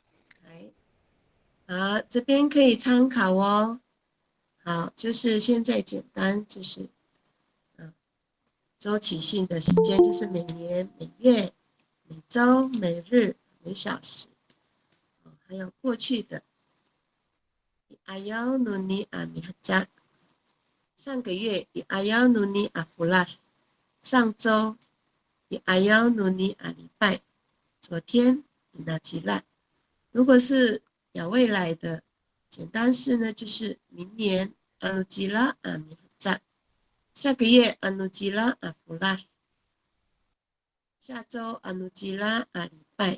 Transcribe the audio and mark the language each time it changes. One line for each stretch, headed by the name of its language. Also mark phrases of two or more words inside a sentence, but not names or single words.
Chinese: 好，这边可以参考哦。好，就是现在简单，就是周期性的时间，就是每年、每月、每周、每日、每小时。还有过去的 ，
Amis: Ayaw nuni amihja。上个月 ，Ayaw nuni afulas。上周 ，Ayaw nuni alibai。
Chinese: 昨天，Inajilat。如果是有未来的简单式呢，就是明年，
Amis: Anujila amihja。下个月，Anujila afulas。下周，Anujila alibai。